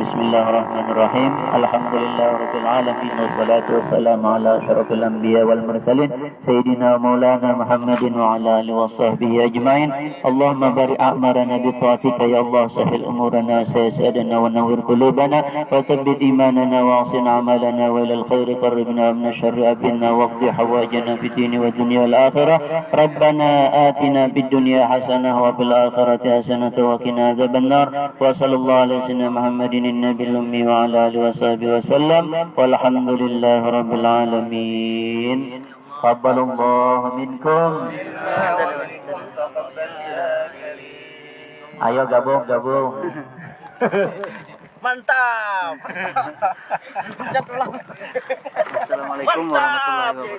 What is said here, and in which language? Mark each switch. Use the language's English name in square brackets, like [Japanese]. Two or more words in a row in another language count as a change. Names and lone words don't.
[Arabic] بسم الله الرحمن الرحيم. الحمد لله رب العالمين. والصلاة والسلام على أشرف الأنبياء والمرسلين سيدنا ومولانا محمد وعلى آله وصحبه أجمعين. اللهم بارك أعمارنا بطاعتك يا الله. سهل أمورنا سيدنا ونور قلوبنا وثبت إيماننا وأحسن أعمالنا وإلى الخير قربنا من شر أبينا واقض حوائجنا في الدين والدنيا والآخرة. ربنا آتنا في الدنيا حسنة وفي الآخرة حسنة وقنا عذاب النار. وصلى الله على سيدنا محمد النبي الأمي وعلى آله وصحبه وسلم والحمد لله رب العالمين. تقبل الله منكم. [Indonesian] Ayo gabung. Mantap. [Arabic] السلام عليكم ورحمة الله وبركاته.